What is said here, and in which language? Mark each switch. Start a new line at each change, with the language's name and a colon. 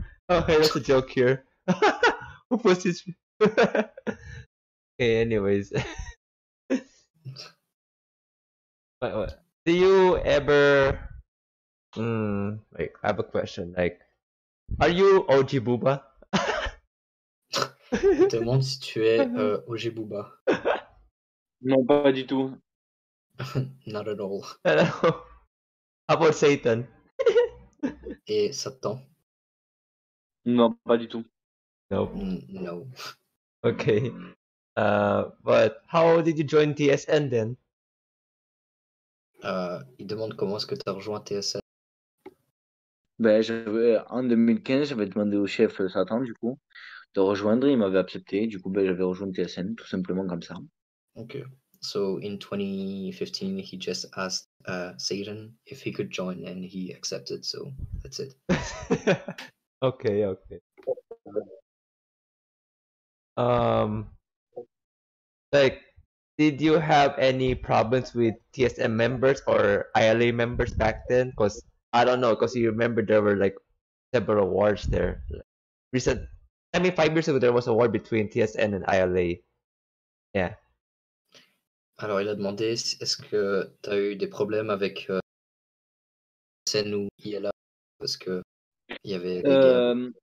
English: Okay, that's a joke here. Who puts his... Okay, anyways. What? do you ever like I have a question like are you OG Booba?
French: Il te demande si tu es OG Booba. Non, pas du tout.
English: Not at all. Hello. How about Satan?
French: Et Satan? Non, pas du tout.
English: Nope. No. Okay. But how did you join TSN then?
French: Il demande comment est-ce que tu as rejoint TSN. Ben, en 2015, j'avais demandé au chef Satan, du coup, de rejoindre. Il m'avait accepté. Du coup, ben, j'avais rejoint TSN, tout simplement comme ça.
English: Okay. So in 2015, he just asked Satan if he could join, and he accepted. So that's it. Okay. Um, like, did you have any problems with TSM members or ILA members back then? Because I don't know, because you remember there were like several wars there. Recent, 5 years ago there was a war between TSN and ILA. Yeah.
French: Alors, il a demandé est-ce que tu as eu des problèmes avec TSN ou ILA parce que il y avait des guerres.